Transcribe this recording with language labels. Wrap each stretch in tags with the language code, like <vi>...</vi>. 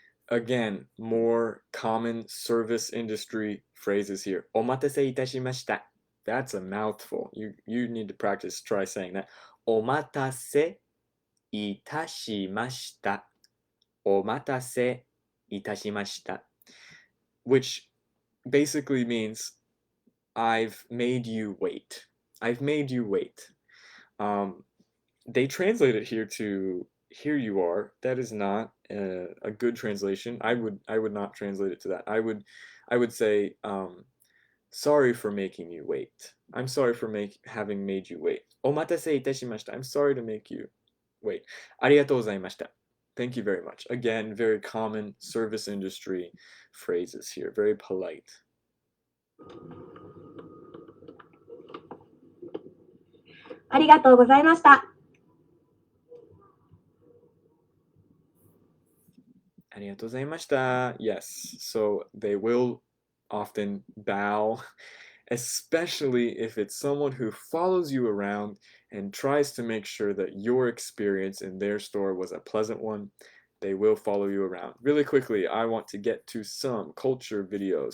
<en>Again, more common service industry phrases here.</en> <ja>お待たせいたしました.</ja> <en>That's a mouthful. You need to practice. Try saying that.</en> <ja>お待たせいたしました. お待たせいたしました.</ja> <en>Which basically means I've made you wait. I've made you wait. They translate it here to here you are. That is not a good translation. I would not translate it to that. I would say sorry for making you wait. I'm sorry for having made you wait.</en> <ja>お待たせいたしました.</ja> <en>I'm sorry to make you wait.</en> <ja>ありがとうございました.</ja> <en>Thank you very much. Again, very common service industry phrases here. Very polite.</en> <ja>ありがとうございました。ありがとうございました.</ja> <en>Yes, so they will often bow, especially if it's someone who follows you around and tries to make sure that your experience in their store was a pleasant one. They will follow you around. Really quickly, I want to get to some culture videos.</en>